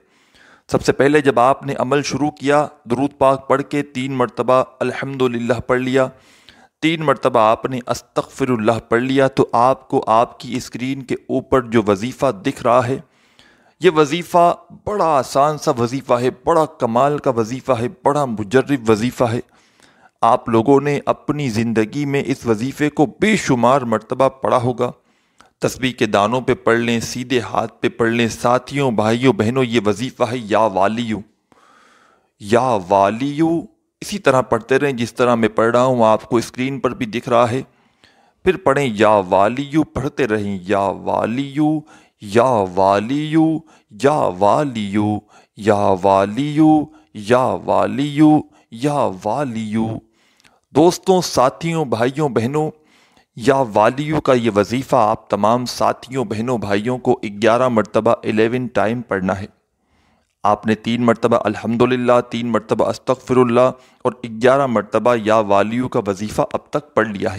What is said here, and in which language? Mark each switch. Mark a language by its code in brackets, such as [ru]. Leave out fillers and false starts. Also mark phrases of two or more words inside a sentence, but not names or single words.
[ur] سب سے پہلے جب آپ نے عمل شروع کیا، درود پاک پڑھ کے 3 مرتبہ الحمدللہ پڑھ لیا، 3 مرتبہ آپ نے [ar] استغفر اللہ [ur] پڑھ لیا، تو آپ کو آپ کی اسکرین کے اوپر جو وظیفہ دکھ رہا ہے، یہ وظیفہ بڑا آسان سا وظیفہ ہے، بڑا کمال کا وظیفہ ہے، بڑا مجرب وظیفہ ہے۔ آپ لوگوں نے اپنی زندگی میں اس وظیفے کو بے شمار مرتبہ پڑھا ہوگا۔ تسبیح کے دانوں پہ پڑھ لیں، سیدھے ہاتھ پہ پڑھ لیں۔ ساتھیوں، بھائیوں، بہنوں، یہ وظیفہ ہے [ar] یا والیو، یا والیو۔ [ur] اسی طرح پڑھتے رہیں جس طرح میں پڑھ رہا ہوں، آپ کو اسکرین پر بھی دکھ رہا ہے۔ پھر پڑھیں [ar] یا والیو، [ur] پڑھتے رہیں [ar] یا والیو، یا والیو، یا والیو، یا والیو، یا والیو، یا والیو۔ [ur] دوستوں، ساتھیوں، بھائیوں، بہنوں، [ar] یا والیو [ur] کا یہ وظیفہ آپ تمام ساتھیوں، بہنوں، بھائیوں کو 11 مرتبہ 11 ٹائم پڑھنا ہے۔ آپ نے 3 مرتبہ الحمدللہ، 3 مرتبہ [ar] استغفر اللہ [ur] اور 11 مرتبہ [ar] یا والیو [ur] کا وظیفہ اب تک پڑھ لیا ہے۔